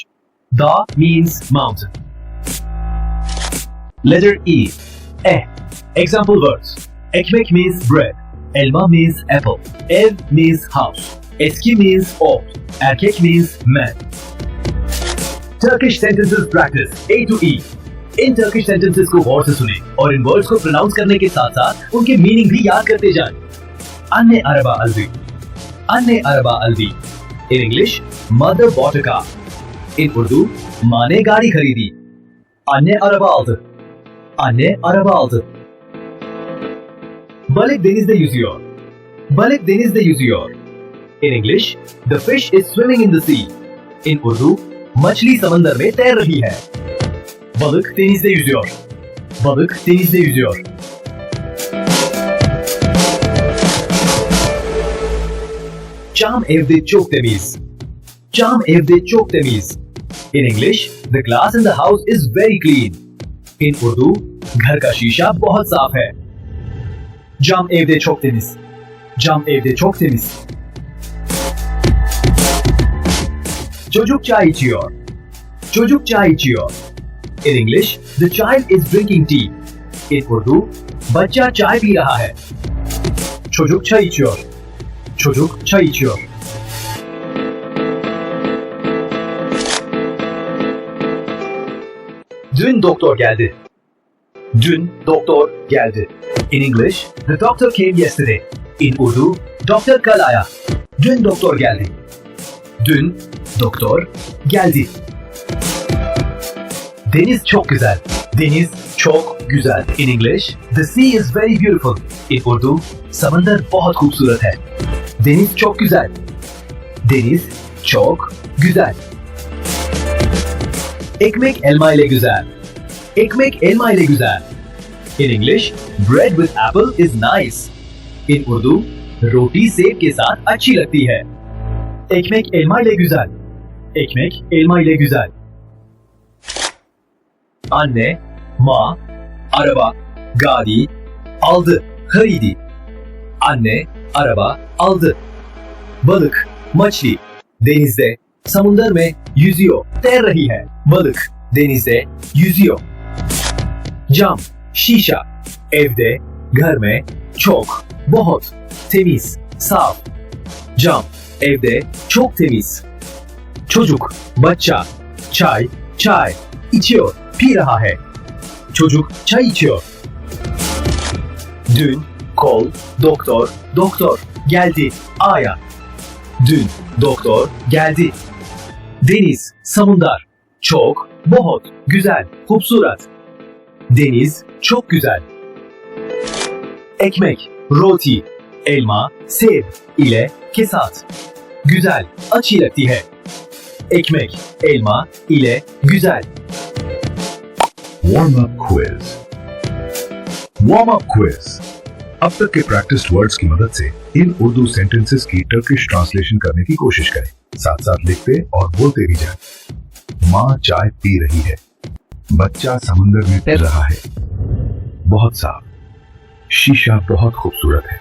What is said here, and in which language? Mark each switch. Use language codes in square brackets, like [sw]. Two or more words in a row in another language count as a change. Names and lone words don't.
[en] Dağ means mountain. Letter E. E. Example words. Ekmek means bread. Elma means apple. Ev means house. Eski means old. Erkek means man. Turkish sentences practice, A to E. [ur] इन [en] Turkish sentences [ur] کو غور سے سنے اور ان ورڈز کو پروناؤنس کرنے کے ساتھ ساتھ ان کے مینِنگ بھی یاد کرتے جائیں. [tr] Anne araba aldı. Anne araba aldı. [en] In English, mother bought a car. In Urdu, [ur] ماں نے گاڑی خریدی. [tr] Anne araba aldı. Anne araba aldı. Balık denizde yüzüyor. Balık denizde yüzüyor. [en] In English, the fish is swimming in the sea. In Urdu, [ur] مچھلی سمندر میں تیر رہی ہے. [tr] Balık denizde yüzüyor. Balık denizde yüzüyor. Cam evde çok temiz. Cam evde çok temiz. [en] In English, the glass in the house is very clean. In Urdu, [ur] گھر کا شیشہ بہت صاف ہے. [tr] Cam evde çok temiz. Cam evde çok temiz. Çocuk çay içiyor. Çocuk çay içiyor. [en] In English, the child is drinking tea. In Urdu, [ur] بچہ چائے پی رہا ہے. [tr] Çocuk çay içiyor. Çocuk çay içiyor. Dün doktor geldi. Dün doktor geldi. [en] In English, the doctor came yesterday. In Urdu, [ur] ڈاکٹر کل آیا. [tr] Dün doktor geldi. Dün doktor geldi. Deniz çok güzel. Deniz çok güzel. [en] In English, the sea is very beautiful. In Urdu, [ur] سمندر بہت خوبصورت ہے. [tr] Deniz çok güzel. Deniz çok güzel. Ekmek elma ile güzel. Ekmek elma ile güzel. [en] In English, bread with apple is nice. In Urdu, [ur] روٹی سیب کے ساتھ اچھی لگتی ہے. [tr] Ekmek elma ile güzel. Ekmek elma ile güzel. Anne, माँ, araba, गाड़ी, aldı, खरीदी. Anne, araba, aldı. Balık, मछली, denizde, [ur] سمندر میں, yüzüyor, تیر رہی ہے. [tr] Balık, denizde, yüzüyor. Cam, शीशा, evde, [ur] گھر میں, [tr] çok, बहुत, temiz, साफ. Cam, evde, çok temiz. Çocuk, [ur] بچہ، چائے، چائے, içiyor, پی رہا ہے. [tr] Çocuk çay içiyor. Dün, kol, doktor, doktor, geldi, aya. Dün, doktor, geldi. Deniz, samundar, çok, बहुत, güzel, खूबसूरत. Deniz, çok güzel. Ekmek, roti, elma, [ur] सेब ile کے ساتھ. Güzel, اچھی لگتی ہے. [tr] Ekmek, elma ile güzel. [en] Warm-up quiz. Warm-up quiz. [ur] اب تک کے [en] practiced words [ur] کی مدد سے ان [en] Urdu sentences [ur] की [en] Turkish translation [ur] کرنے کی کوشش کریں. ساتھ ساتھ لکھتے اور بولتے بھی جائیں. ماں چائے پی رہی ہے. بچہ سمندر میں تیر رہا ہے. بہت صاف۔ شیشہ بہت خوبصورت ہے.